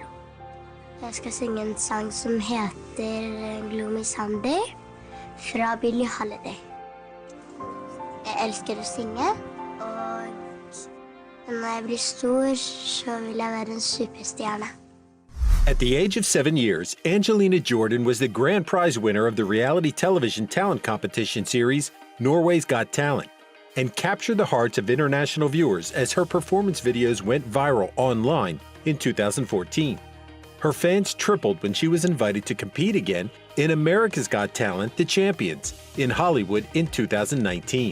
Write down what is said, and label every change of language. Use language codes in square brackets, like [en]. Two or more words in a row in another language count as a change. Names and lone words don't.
[no] Jeg skal synge en sang som heter Gloomy Sunday fra Billie Holiday. Jeg elsker å synge, og når jeg blir stor, så vil jeg være en superstjerne. [en] At the age of 7 years, Angelina Jordan was the grand prize winner of the reality television talent competition series Norway's Got Talent, and captured the hearts of international viewers as her performance videos went viral online in 2014. Her fans tripled when she was invited to compete again in America's Got Talent: The Champions in Hollywood in 2019.